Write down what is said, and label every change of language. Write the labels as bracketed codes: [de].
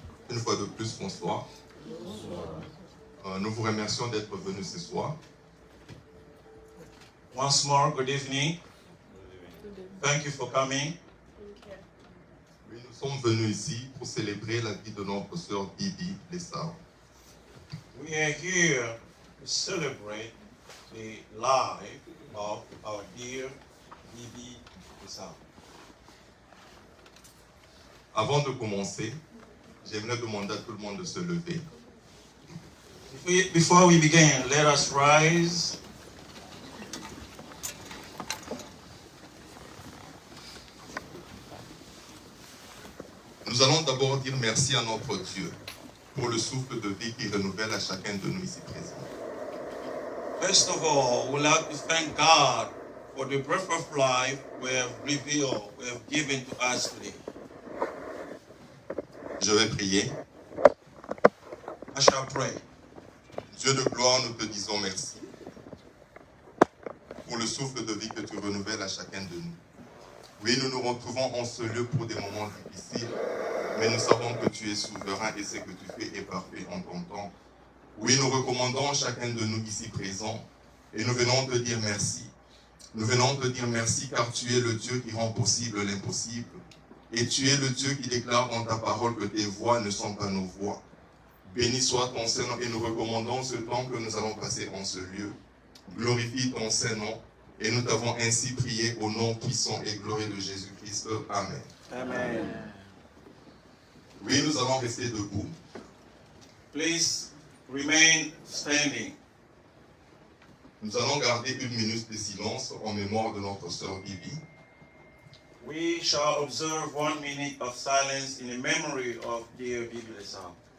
[fr] Une fois de plus, bonsoir. Nous vous remercions d'être venus ce soir. [en] Once more, good evening. Thank you for coming. [fr] Oui, nous sommes venus ici pour célébrer la vie de notre sœur Bibi Lessard. [en] We are here to celebrate the life of our dear Bibi Lessard. [fr] Avant de commencer, j'aimerais demander à tout le monde de se lever. [en] Before we begin, let us rise. [fr] Nous allons d'abord dire merci à notre Dieu pour le souffle de vie qui renouvelle à chacun de nous ici présents. [en] First of all, we'd like to thank God for the breath of life we have revealed, we have given to us today. [fr] Je vais prier. [en] I shall pray. [fr] Dieu de gloire, nous te disons merci pour le souffle de vie que tu renouvelles à chacun de nous. Oui, nous nous retrouvons en ce lieu pour des moments difficiles, mais nous savons que tu es souverain et ce que tu fais est parfait en ton temps. Oui, nous recommandons chacun de nous ici présents et nous venons te dire merci. Nous venons te dire merci car tu es le Dieu qui rend possible l'impossible et tu es le Dieu qui déclare dans ta parole que tes voix ne sont pas nos voix. Béni soit ton Saint-Nom et nous recommandons ce temps que nous allons passer en ce lieu. Glorifie ton Saint-Nom et nous t'avons ainsi prié au nom puissant et glorieux de Jésus-Christ. Amen. Amen. Oui, nous allons rester debout. [en] Please remain standing. [fr] Nous allons garder 1 minute de silence en mémoire de notre sœur Bibi. [en] We shall observe 1 minute of silence in the memory of dear Bibi Lessard.